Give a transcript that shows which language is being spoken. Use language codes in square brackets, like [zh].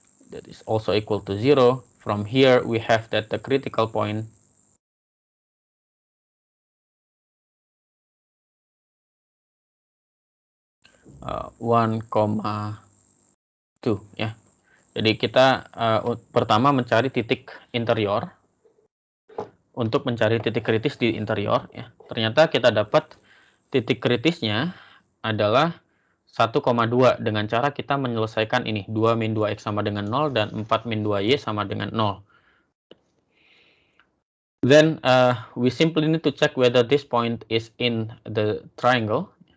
[en] That is also equal to 0. From here, we have that the critical point uh, 1,2 ya. [id] Jadi kita pertama mencari titik interior. Untuk mencari titik kritis di interior, ya. Ternyata kita dapat titik kritisnya adalah 1,2 dengan cara kita menyelesaikan ini 2 min 2x sama dengan 0 dan 4 min 2y sama dengan 0. [en] Then we simply need to check whether this point is in the triangle.